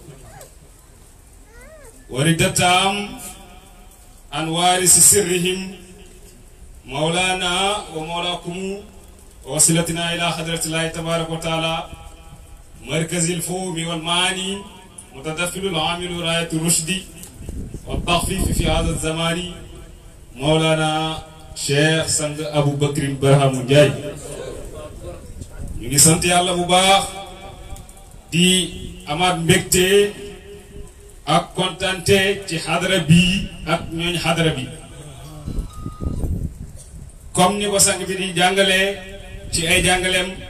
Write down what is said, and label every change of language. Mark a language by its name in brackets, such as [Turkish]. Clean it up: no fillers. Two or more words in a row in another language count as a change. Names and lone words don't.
[Arabic] وردتهم عن وارث سرهم مولانا ومولاكم ووصلتنا إلى حضرة الله تبارك وتعالى مركز الفهم والمعاني متدفل العامل راية الرشد والتخفيف في هذا الزمان مولانا Cheikh Sang Abou Bakrin Barhamu Ndiaye. [Wolof] ñu ngi sant yàlla bu baax di amaat mbégte ak kontante ci xadara bi ak ñooñ xadara bi comme ni ko sang bi di jàngalee ci ay jàngaleem.